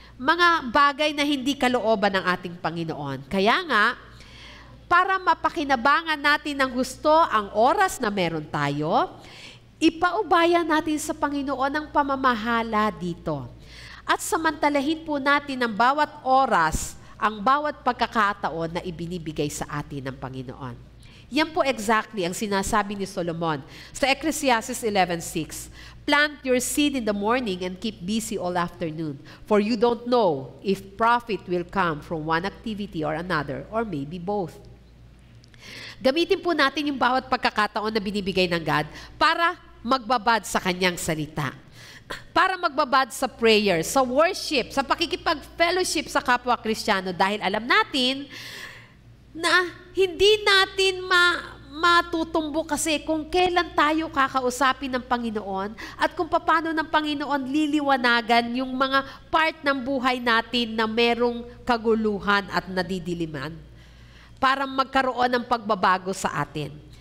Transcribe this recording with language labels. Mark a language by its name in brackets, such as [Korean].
[Filipino] Mga bagay na hindi kalooban ng ating Panginoon. Kaya nga, para mapakinabangan natin ng gusto ang oras na meron tayo, ipaubaya natin sa Panginoon ang pamamahala dito. At samantalahin po natin ang bawat oras, ang bawat pagkakataon na ibinibigay sa atin ng Panginoon. Yan po exactly ang sinasabi ni Solomon sa Ecclesiastes 11:6. [English] "Plant your seed in the morning and keep busy all afternoon, for you don't know if profit will come from one activity or another, or maybe both." [Filipino] Gamitin po natin yung bawat pagkakataon na binibigay ng God para magbabad sa kanyang salita. Para magbabad sa prayer, sa worship, sa pakikipag-fellowship sa kapwa Kristiyano, dahil alam natin na hindi natin matutumbo kasi kung kailan tayo kakausapin ng Panginoon at kung paano ng Panginoon liliwanagan yung mga part ng buhay natin na merong kaguluhan at nadidiliman para magkaroon ng pagbabago sa atin.